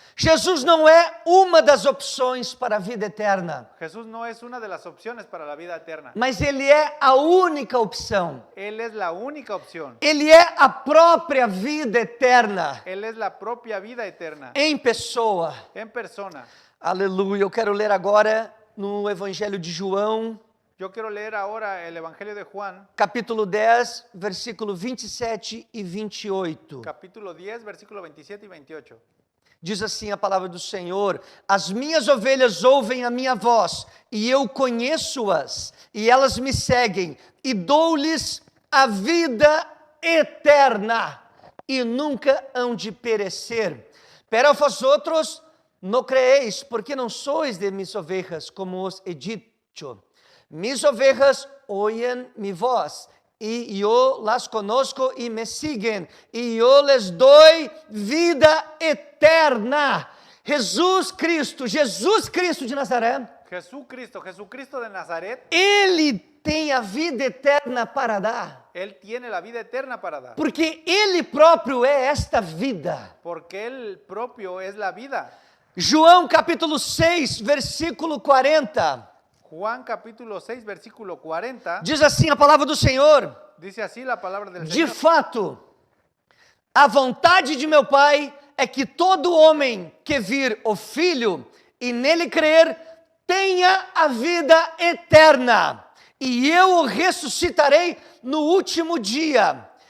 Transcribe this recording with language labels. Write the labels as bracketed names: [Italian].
[Portuguese] Jesus não é uma das opções para a vida eterna, [Spanish] Jesús no es una de las opciones para la vida eterna. [Portuguese] mas Ele é a única opção. [Spanish] Él es la única opción. [Portuguese] Ele é a própria vida eterna [Spanish] Él es la propia vida eterna, [Portuguese] em pessoa. [Spanish] en persona. [Portuguese] Aleluia. Eu quero ler agora no Evangelho de João, [Spanish] Yo quiero leer ahora el Evangelio de Juan, [Portuguese] capítulo 10, versículo 27 e 28. [Spanish] capítulo 10, versículo 27 y 28. [Portuguese] Diz assim a palavra do Senhor: as minhas ovelhas ouvem a minha voz, e eu conheço-as, e elas me seguem, e dou-lhes a vida eterna, e nunca hão de perecer. [Spanish] Pero vosotros no creéis, porque não sois de mis ovejas, como os he dicho. Mis ovejas oyen mi voz, y yo las conozco y me siguen, y yo les doy vida eterna. [Portuguese] Jesus Cristo de Nazaré, [Spanish] Jesucristo de Nazaret, [Portuguese] Ele tem a vida eterna para dar, [Spanish] Él tiene la vida eterna para dar, [Portuguese] porque Ele próprio é esta vida. [Spanish] porque Él propio es la vida. [Portuguese] João capítulo 6, versículo 40, [Spanish] Juan capítulo 6, versículo 40, [Portuguese] diz assim a palavra do Senhor: [Spanish] dice así la palabra del [Portuguese] de [Spanish] Señor. [Portuguese] fato, a vontade de meu Pai é que todo homem que vir o Filho e nele crer tenha a vida eterna, e eu o ressuscitarei no último dia.